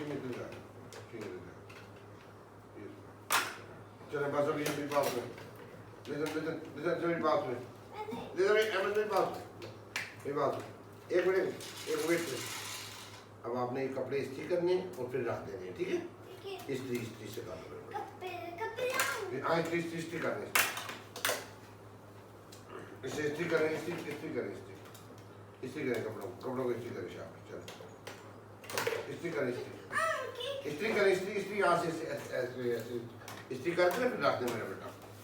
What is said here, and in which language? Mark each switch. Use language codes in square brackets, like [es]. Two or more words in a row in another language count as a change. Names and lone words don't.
[ur] Ce ne baso che io mi passo. Listen, میری بات سن۔ Listen، میری بات سن. میری بات سن۔ ایک منٹ. اب آپ نے یہ کپڑے استری کرنے اور پھر رکھ دینے ہیں، ٹھیک ہے? استری سے کر لو۔ ہاں، استری کرنے. اسے استری کریں کپڑوں کو استری کریں شاباش، چلو استری کریں یہاں سے ایسے استری کر کے پھر رکھ دے میرا بیٹا.